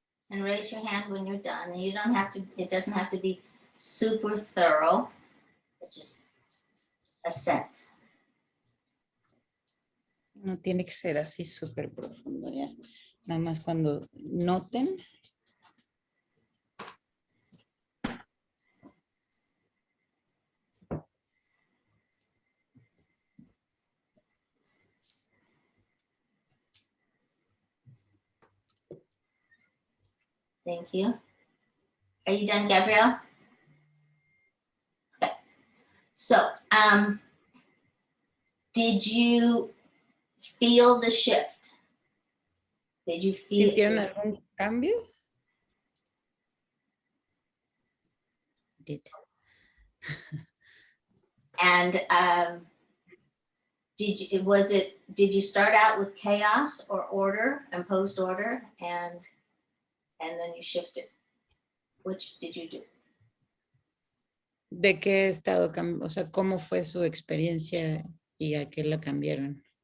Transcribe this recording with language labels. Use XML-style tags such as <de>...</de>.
<en>And raise your hand when you're done. You don't have to, it doesn't have to be super thorough, but just a sense.</en> <es>No tiene que ser así súper profundo, ya. Nada más cuando noten.</es> <en>Thank you. Are you done, Gabrielle? Okay. So, did you feel the shift? Did you feel?</en> <es>¿Sintieron algún cambio?</es> <en>Did. And did you start out with chaos or order, imposed order, and then you shifted? Which did you do?</en> <es>¿De qué estado, o sea, cómo fue su experiencia y a qué la cambiaron?</es>